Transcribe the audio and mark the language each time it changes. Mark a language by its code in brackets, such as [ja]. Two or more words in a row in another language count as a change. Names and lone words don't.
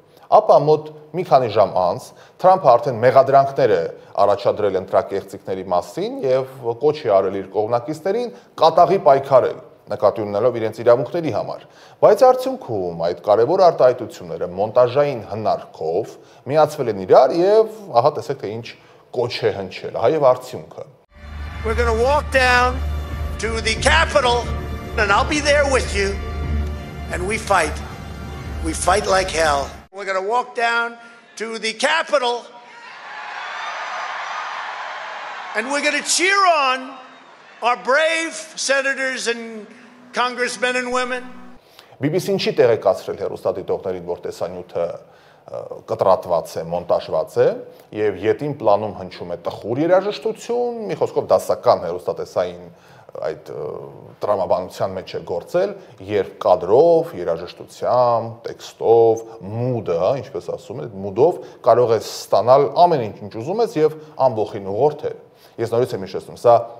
[hy] Ապա մոտ մի քանի ժամ անց Թրամփը արդեն մեղադրանքներ է առաջադրել ընտրակեղծիքների մասին եւ կոչ է արել իր կողմնակիցներին կատաղի պայքարել, նկատի ունենալով իրենց իրավունքների համար։ Բայց արդյունքում այդ կարևոր արտահայտությունները մոնտաժային հնարքով միացվել են իրար եւ ահա տեսեք թե ինչ կոչ է հնչել, հա եւ արդյունքը։ [en] We're going to walk down to the Capitol and I'll be there with you and we fight. We fight like hell. We're going to walk down to the Capitol and we're going to cheer on our brave senators and congressmen and women. [hy] BBC-ն չի տեղեկացրել հեռուստադիտողներին, որ տեսանյութը կտրատված է, մոնտաժված է եւ յետին պլանում հնչում է տխուր երաժշտություն, մի խոսքով դասական հեռուստատեսային այդ տրամաբանության մեջ է գործել, երբ կադրով, երաժշտությամբ, տեքստով, մուդը, ինչպես ասում են, մուդով կարող է ստանալ ամեն ինչ ուզում ես եւ ամբողջին ուղղորդել։ Ես նորից եմ հիշեցնում, սա